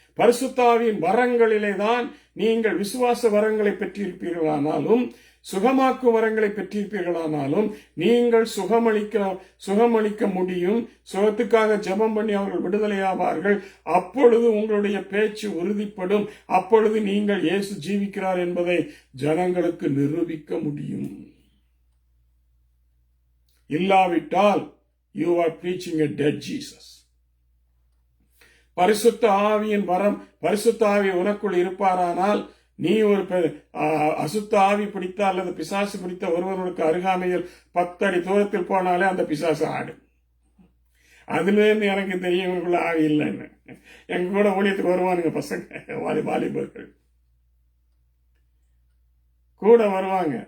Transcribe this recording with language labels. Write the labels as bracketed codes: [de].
[ta] பரிசுத்த ஆவியின் வரங்களிலே தான் நீங்கள் விசுவாச வரங்களை பெற்றிருப்பீர்களானாலும் சுகமாக்கும் வரங்களை பெற்றிருப்பீர்களானாலும் நீங்கள் சுகமளிக்க முடியும். சுகத்துக்காக ஜெபம் பண்ணி அவர்கள் விடுதலையாவார்கள். அப்பொழுது உங்களுடைய பேச்சு உறுதிப்படும். அப்பொழுது நீங்கள் இயேசு ஜீவிக்கிறார் என்பதை ஜனங்களுக்கு நிரூபிக்க முடியும். இல்லாவிட்டால் [en] you are preaching a dead Jesus. [ta] பரிசுத்த ஆவியின் வரம், பரிசுத்த ஆவி உனக்குள் இருப்பாரானால் நீ ஒரு அசுத்த ஆவி பிடித்த அல்லது பிசாசு பிடித்த ஒருவனுக்கு அருகாமையில் 10 அடி தூரத்தில் போனாலே அந்த பிசாசு ஆடு. அதுல இருந்து எனக்கு தெரியும் இவனுக்குள்ள ஆவி இல்லைன்னு. எங்க கூட ஊழியத்துக்கு வருவானுங்க பசங்க, வாலிபர்கள் கூட வருவாங்க.